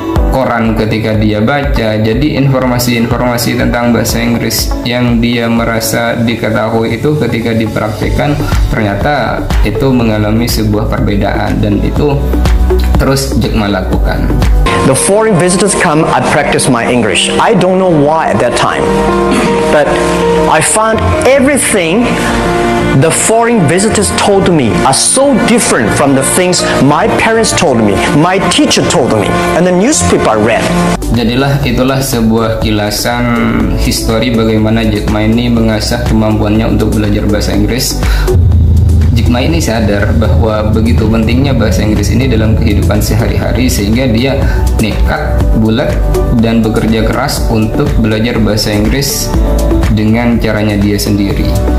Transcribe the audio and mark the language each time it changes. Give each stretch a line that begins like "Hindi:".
Indonesian: koran ketika dia baca. Jadi informasi-informasi tentang bahasa Inggris yang dia merasa diketahui itu ketika dipraktikkan ternyata itu mengalami sebuah perbedaan, dan itu terus Jack Ma lakukan.
English: The foreign visitors come, I practice my English. I don't know why at that time, but I found everything the foreign visitors told me are so different from the things my parents told me, my teacher told me, and the newspaper I read.
Indonesian: Jadilah itulah sebuah kilasan histori bagaimana Jack Ma ini mengasah kemampuannya untuk belajar bahasa Inggris. Jack Ma ini sadar bahwa begitu pentingnya bahasa Inggris ini dalam kehidupan sehari-hari, sehingga dia nekat, bulat, dan bekerja keras untuk belajar bahasa Inggris dengan caranya dia sendiri.